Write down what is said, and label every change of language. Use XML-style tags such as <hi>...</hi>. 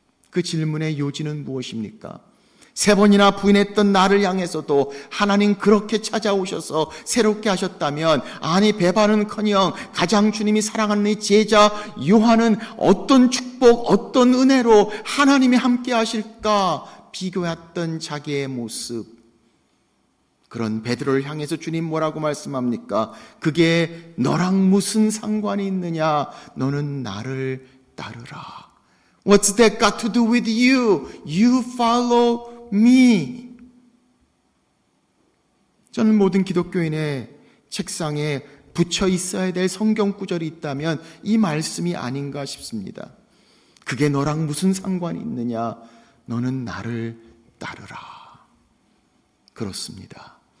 <ko>그 질문의 요지는 무엇입니까? 3번이나 부인했던 나를 향해서도 하나님 그렇게 찾아오셔서 새롭게 하셨다면 아니 배반은커녕 가장 주님이 사랑하는 이 제자 요한은 어떤 축복, 어떤 은혜로 하나님이 함께 하실까 비교했던 자기의 모습. 그런 베드로를 향해서 주님 뭐라고 말씀합니까? 그게 너랑 무슨 상관이 있느냐? 너는 나를 따르라.</ko> <en>What's that got to do with you? You follow me.</en> <ko>저는 모든 기독교인의 책상에 붙여 있어야 될 성경 구절이 있다면 이 말씀이 아닌가 싶습니다. 그게 너랑 무슨 상관이 있느냐? 너는 나를 따르라. 그렇습니다.</ko>